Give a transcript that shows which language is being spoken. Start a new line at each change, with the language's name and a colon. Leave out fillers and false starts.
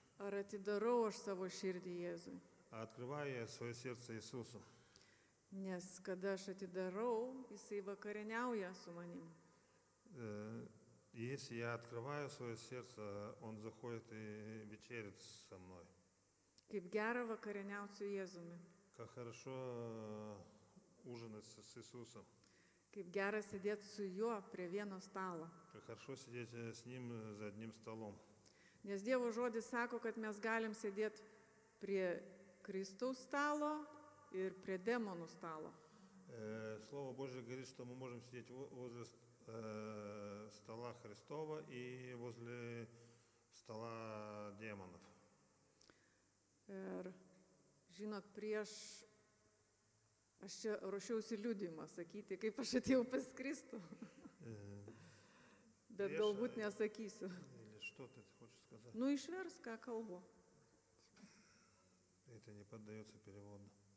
Lithuanian: Ar atidarau aš savo širdį Jėzui?
Russian: А открываю я свое сердце Иисусу.
Lithuanian: Nes kada aš atidarau, jisai vakarieniauja su manim.
Russian: Если я открываю свое сердце, Он заходит и вечерит со мной.
Lithuanian: Kaip gera vakarieniauti su Jėzumi.
Russian: Как хорошо ужинать с Иисусом.
Lithuanian: Kaip gera sėdėti su juo prie vieno stalo.
Russian: Как хорошо сидеть с Ним за одним столом.
Lithuanian: Nes Dievo žodis sako, kad mes galim sėdėti prie Kristaus stalo ir prie demonų stalo.
Russian: Слово Божье говорит, что мы можем сидеть возле стола Христова и возле стола демонов.
Lithuanian: Ir žinot, aš čia ruošiausi liudijimą sakyti, kaip aš atėjau pas Kristų, bet galbūt nesakysiu.
Russian: Или что ты хочешь сказать?
Lithuanian: Išvers, ką kalbu.
Russian: Это не поддается переводу.